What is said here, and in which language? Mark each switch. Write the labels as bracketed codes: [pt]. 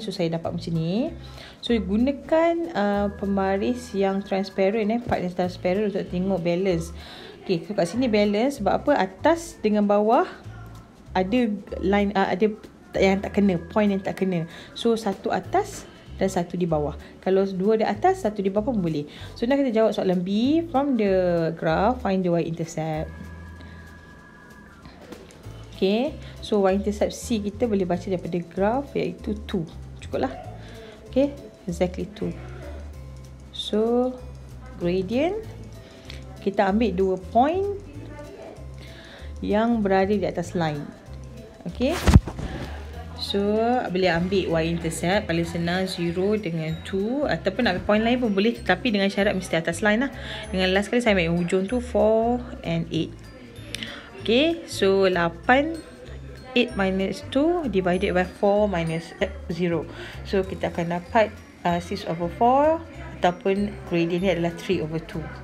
[ms] So saya dapat macam ni. So gunakan pembaris yang transparent, part yang transparent untuk tengok balance. Okay, so kat sini balance sebab apa? Atas dengan bawah ada line, ada yang tak kena, point yang tak kena. So satu atas dan satu di bawah. Kalau dua di atas, satu di bawah pun boleh. So nak kita jawab soalan B. [en] From the graph, find the y-intercept. [ms] Okay, so y-intercept C kita boleh baca daripada graph iaitu 2. Cukup lah. Okay, exactly 2. So gradient, kita ambil 2 point yang berada di atas line. Okay, so boleh ambil y-intercept, paling senang 0 dengan 2, ataupun nak ambil point lain pun boleh, tetapi dengan syarat mesti atas line lah. Dengan last kali saya ambil yang hujung tu 4 and 8. Okay, so 8 minus 2 divided by 4 minus 0. So kita akan dapat 6/4 ataupun gradient ni adalah 3/2.